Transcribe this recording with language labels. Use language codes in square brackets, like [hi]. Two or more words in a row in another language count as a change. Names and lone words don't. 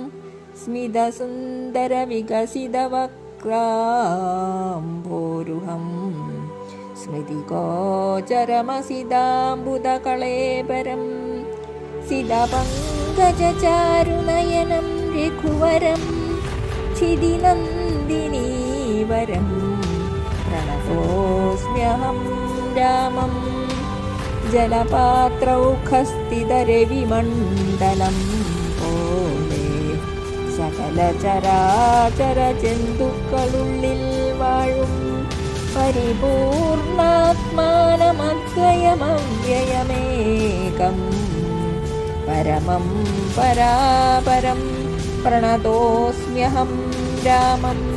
[sa] स्मितसुन्दरविकसितवक्त्राम्भोरुहं स्मृतिगोचरमसिदाम्बुदकळेबरं सितपङ्कजचारुनयनं रघुवरं क्षितिनन्दिनीवरं प्रणतोऽस्म्यहं रामं. जलपात्रौखस्थितरविमण्डलं [ml] പോലെ സകലചരാചരജന്തുക്കളുള്ളിൽ വാഴും [sa] പരിപൂർണാത്മാനമദ്വയമവ്യയമേകം പരമം പരാപരം പ്രണതോऽസ്മ്യഹം രാമം.